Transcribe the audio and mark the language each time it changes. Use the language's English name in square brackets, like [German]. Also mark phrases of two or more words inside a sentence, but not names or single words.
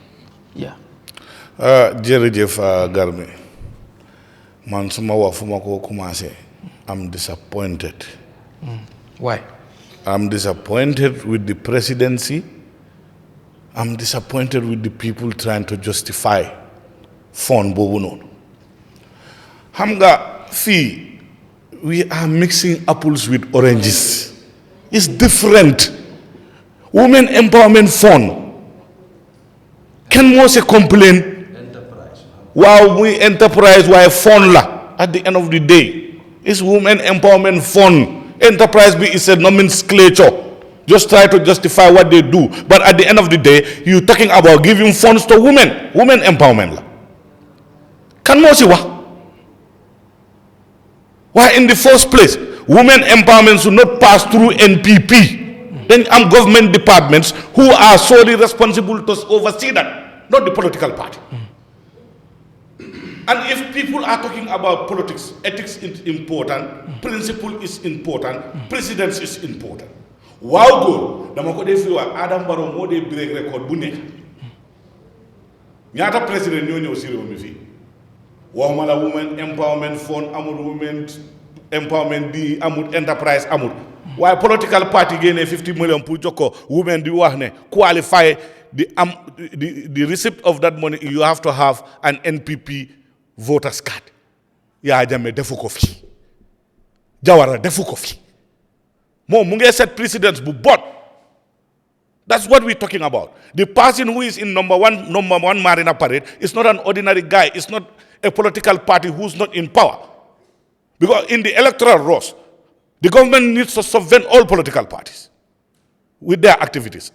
[Wolof] jërëjëf Garmi man suma wax fu ma ko commencé [English] am disappointed why I'm disappointed with the presidency. I'm disappointed with the people trying to justify fund [Wolof] boobu noonu xam nga fii [English] we are mixing apples with oranges. It's different. Women Empowerment Fund [Wolof] kenn moo se complain waaw muy enterprise waaye fund la [English] at the end of the day it's Women Empowerment Fund. Enterprise B is a nomenclature. Just try to justify what they do. But at the end of the day, you're talking about giving funds to women. Women empowerment. Can you see what? Why in the first place, women empowerment should not pass through NPP. Then government departments who are solely responsible to oversee that, not the political party. And if people are talking about politics, ethics is important, principle is important, precedence is important. Wow, good. [Wolof] Dama ko def wa Adam Barrow moo dee [English] break record [Wolof] bu nekk. Ñaata président ñoo ñëw si réew mi fii. Waxuma la [English] Women Empowerment Fund [Wolof] amul [English] Women Empowerment [Wolof] bi amul enterprise amul. Waaye [English] political party [Wolof] génnee 50 million pour jox ko women di wax ne [English] qualify the receipt of that money you have to have an NPP voters card. [Wolof] Yahya Jammeh defu ko fi Jawara defu ko fi moom mu ngi [English] set precedence [Wolof] bu bot. [English] That's what we're talking about. The person who is in number one Marina parade is not an ordinary guy. It's not a political party who's not in power. Because in the electoral rolls, the government needs to subvert all political parties with their activities.